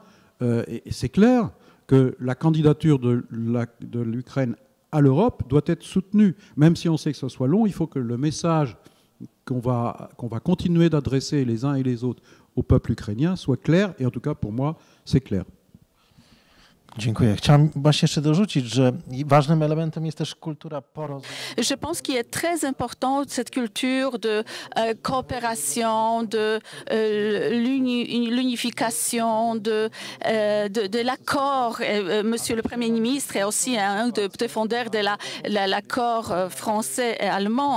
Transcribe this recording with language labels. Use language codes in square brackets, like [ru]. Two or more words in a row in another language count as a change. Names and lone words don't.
[fr] Et c'est clair que la candidature de l'Ukraine à l'Europe doit être soutenue. Même si on sait que ce soit long, il faut que le message qu'on va continuer d'adresser les uns et les autres au peuple ukrainien soit clair. Et en tout cas, pour moi, c'est clair. [pl] Dziękuję. Chciałem właśnie jeszcze dorzucić, że ważnym elementem jest też kultura porozumienia. [fr] Je pense qu'il est très important cette culture de coopération, de l'unification, de l'accord. Monsieur le Premier ministre est aussi un des défendeurs de l'accord français et allemand.